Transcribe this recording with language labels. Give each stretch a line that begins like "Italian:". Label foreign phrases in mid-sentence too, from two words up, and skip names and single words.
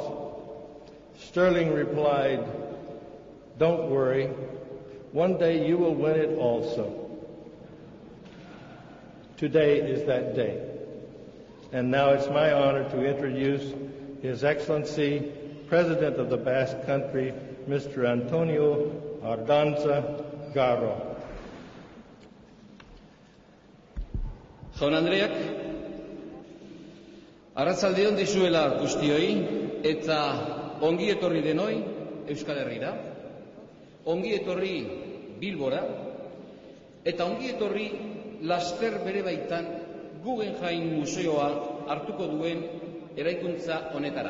English: Sterling replied, "Don't worry, one day you will win it also." Today is that day. And now it's my honor to introduce His Excellency, President of the Basque Country, Mr. Antonio Ardanza Garro.
Basque: Jaun Andreak, arratsalde on dizuela guztioi eta ongi etorri denoi Euskal Herrira, ongi etorri Bilbora eta ongi etorri laster bere baitan Guggenheim Museoa hartuko duen eraikuntza honetara.